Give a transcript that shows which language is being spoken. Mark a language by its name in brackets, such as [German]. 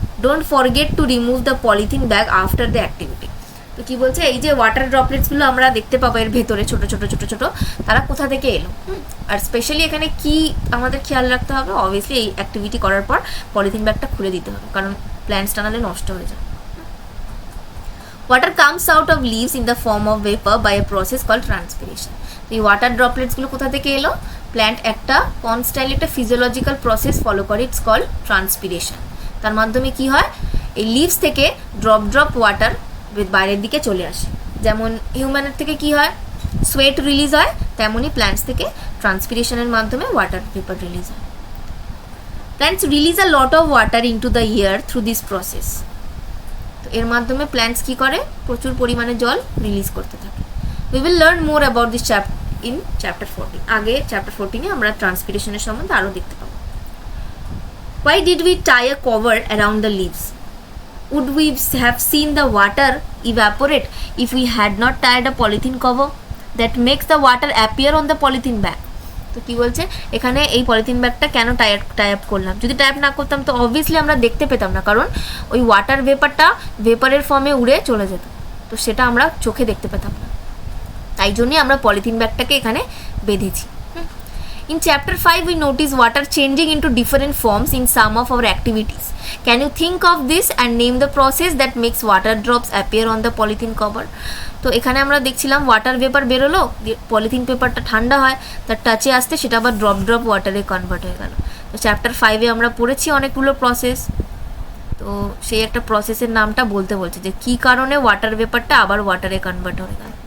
[English] Don't forget to remove the polythene bag after the activity. [Bangla] তো কী বলছে, এই যে ওয়াটার ড্রপলেটসগুলো আমরা দেখতে পাবো এর ভেতরে ছোটো ছোটো ছোটো ছোটো, তারা কোথা থেকে এলো? আর স্পেশালি এখানে কি আমাদের খেয়াল রাখতে হবে? অবভিয়াসলি এই অ্যাক্টিভিটি করার পর পলিথিন ব্যাগটা খুলে দিতে হবে, কারণ প্ল্যান্টসটা নাহলে নষ্ট হয়ে যায়। [English] Water comes out of leaves in the form of vapor by a process called transpiration. [Bangla] এই ওয়াটার ড্রপলেটসগুলো কোথা থেকে এলো? প্ল্যান্ট একটা কনস্ট্যান্টলি একটা ফিজিওলজিক্যাল প্রসেস ফলো করে, [English] It's called transpiration. [Bangla] তার মাধ্যমে কি হয়, এই লিভস থেকে ড্রপ ড্রপ ওয়াটার বাইরের দিকে চলে আসে। যেমন হিউম্যানের থেকে কি হয়, সোয়েট রিলিজ হয়, তেমনই প্ল্যান্টস থেকে ট্রান্সপিরেশনের মাধ্যমে ওয়াটার ভেপার রিলিজ হয়। [English] Plants release a lot of water into the air through this process. [Bangla] তো এর মাধ্যমে প্ল্যান্টস কী করে, প্রচুর পরিমাণে জল রিলিজ করতে থাকে। [English] We will learn more about this in chapter 14। [Bangla] আগে চ্যাপ্টার 14-এ আমরা ট্রান্সপিরেশনের সম্বন্ধে আরও দেখতে পাবো। [English] Why did we tie a cover around the leaves? Would we have seen the water evaporate if we had not tied a polythene cover that makes the water appear on the polythene bag? [Bangla] তো কী বলছে এখানে, এই polythene ব্যাগটা কেন tie up করলাম? যদি tie up না করতাম তো অবভিয়াসলি আমরা দেখতে পেতাম না, কারণ ওই ওয়াটার ভেপারের ফর্মে উড়ে চলে যেত, তো সেটা আমরা চোখে দেখতে পেতাম না। তাই জন্যই আমরা পলিথিন ব্যাগটাকে এখানে বেঁধেছি। [English] In chapter 5 we notice water changing into different forms in some of our activities. Can you think of this and name the process that makes water drops appear on the polythene cover? [Bangla] তো এখানে আমরা দেখছিলাম water vapour বেরোলো, polythene পেপারটা ঠান্ডা হয়, তার টাচে আসতে সেটা আবার ড্রপ ড্রপ ওয়াটারে কনভার্ট হয়ে গেল। তো চ্যাপ্টার 5-এ আমরা পড়েছি অনেকগুলো প্রসেস, তো সেই একটা প্রসেসের নামটা বলতে বলছে যে কী কারণে ওয়াটার ভেপারটা আবার ওয়াটারে কনভার্ট হয়ে গেল।